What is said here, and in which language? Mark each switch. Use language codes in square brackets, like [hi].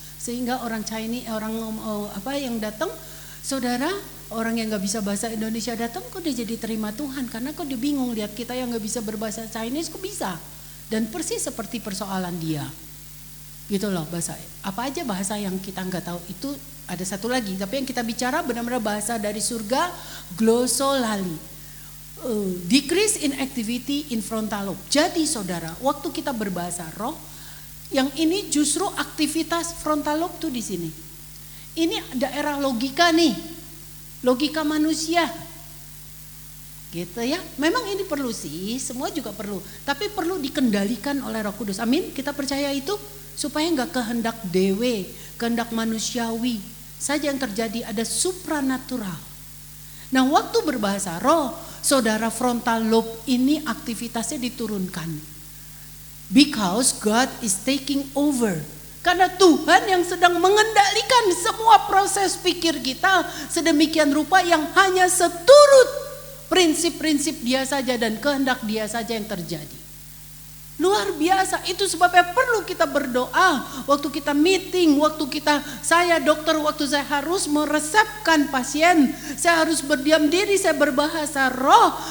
[id] Sehingga orang Chinese, yang datang, saudara, orang yang nggak bisa bahasa Indonesia datang, kok dia jadi terima Tuhan, karena kok dia bingung lihat kita yang nggak bisa berbahasa Chinese, kok bisa? Dan persis seperti persoalan dia, gitu loh bahasa. Apa aja bahasa yang kita nggak tahu itu ada satu lagi, tapi yang kita bicara benar-benar bahasa dari surga, glosolali. [en] Decrease in activity in frontal lobe. [id] Jadi saudara, waktu kita berbahasa roh, yang ini justru aktivitas frontal lobe tuh di sini. Ini daerah logika nih, logika manusia, gitu ya. Memang ini perlu sih, semua juga perlu, tapi perlu dikendalikan oleh Roh Kudus. Amin. Kita percaya itu supaya nggak kehendak dewe, kehendak manusiawi saja yang terjadi, ada supranatural. Nah, waktu berbahasa roh, saudara, frontal lobe ini aktivitasnya diturunkan. [en] Because God is taking over. [id] Karena Tuhan yang sedang mengendalikan semua proses pikir kita sedemikian rupa yang hanya seturut prinsip-prinsip dia saja dan kehendak dia saja yang terjadi. Luar biasa, itu sebabnya perlu kita berdoa. Waktu kita meeting, saya dokter, waktu saya harus meresepkan pasien, saya harus berdiam diri, saya berbahasa roh.